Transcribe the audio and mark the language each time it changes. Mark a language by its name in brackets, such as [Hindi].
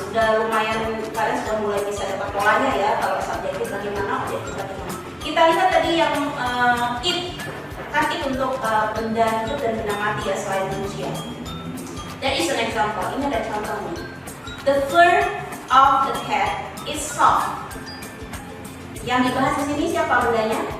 [Indonesian] Sudah lumayan kalian sudah mulai bisa dapat polanya ya. Kalau subjektif bagaimana, objektif bagaimana. Kita lihat tadi yang it. Kan it untuk benda hidup dan benda mati ya selain manusia. [English] That is an example. [Indonesian] Ini ada contohnya. [English] The fur of the cat is soft. [Indonesian] Yang dibahas di sini siapa bendanya?